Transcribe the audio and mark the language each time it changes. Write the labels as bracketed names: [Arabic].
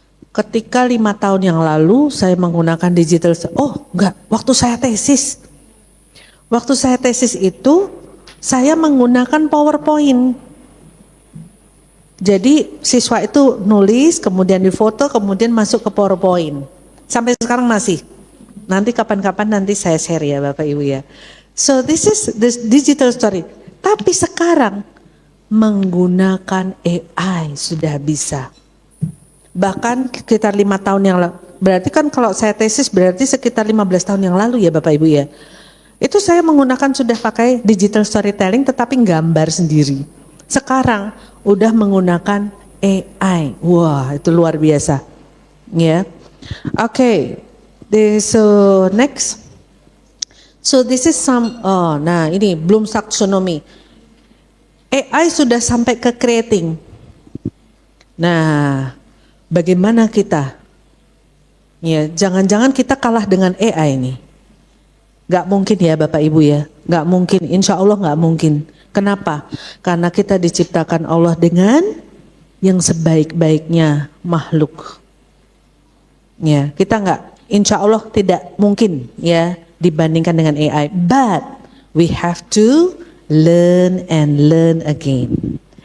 [Indonesian] Ketika 5 tahun yang lalu saya menggunakan digital, waktu saya tesis. Waktu saya tesis itu, saya menggunakan PowerPoint. Jadi siswa itu nulis, kemudian difoto, kemudian masuk ke PowerPoint. Sampai sekarang masih. Nanti kapan-kapan nanti saya share ya Bapak Ibu ya. [English] So this is this digital story. [Indonesian] Tapi sekarang menggunakan AI sudah bisa. Bahkan sekitar 5 tahun yang lalu. Berarti kan kalau saya tesis berarti sekitar 15 tahun yang lalu ya Bapak Ibu ya. Itu saya menggunakan sudah pakai digital storytelling tetapi gambar sendiri. Sekarang udah menggunakan AI. Wah, itu luar biasa. Ya. Oke. [English] So next. So this is some nah ini Bloom taxonomy. [Indonesian] AI sudah sampai ke creating. Nah, bagaimana kita? Ya, jangan-jangan kita kalah dengan AI ini. Gak mungkin ya Bapak Ibu ya. Gak mungkin, insya Allah gak mungkin. Kenapa? Karena kita diciptakan Allah dengan yang sebaik-baiknya makhluk. Ya, kita nggak, insya Allah tidak mungkin ya dibandingkan dengan AI. [English] But we have to learn and learn again.